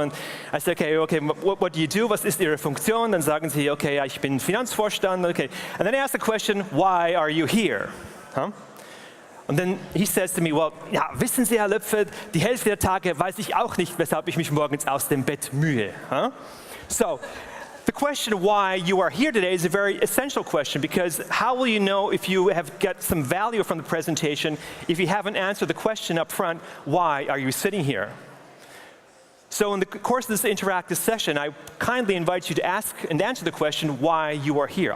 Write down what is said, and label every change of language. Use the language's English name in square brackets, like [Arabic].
[English] And I say, okay, what do you do? [German] Was ist Ihre Funktion? Dann sagen sie, okay, ich bin Finanzvorstand. Okay. [English] And then I ask the question, why are you here? Huh? [German] Und dann [English] he says to me, well, [German] ja, wissen Sie, Herr Loepfe, die Hälfte der Tage weiß ich auch nicht, weshalb ich mich morgens aus dem Bett mühe. Huh? [English] So, the question why you are here today is a very essential question because how will you know if you have got some value from the presentation if you haven't answered the question up front, why are you sitting here? So in the course of this interactive session, I kindly invite you to ask and answer the question why you are here.